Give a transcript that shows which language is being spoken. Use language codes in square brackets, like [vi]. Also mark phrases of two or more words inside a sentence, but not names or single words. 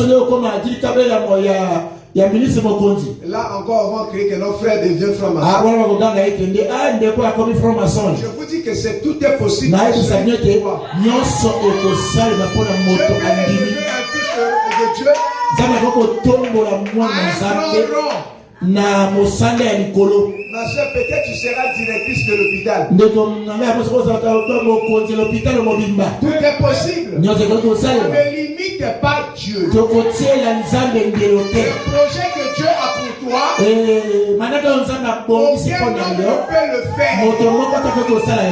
[fr] Là encore, on va créer que nos frères deviennent francs-maçons. Je vous dis que c'est tout est possible. Dieu peut élever un fils de Dieu [ln] na mosanda ya likolo. [fr] Ma soeur, peut-être tu seras directrice de l'hôpital. Tout est possible. Ne limite pas Dieu. Le projet que Dieu a pour toi, aucun homme ne peut le faire.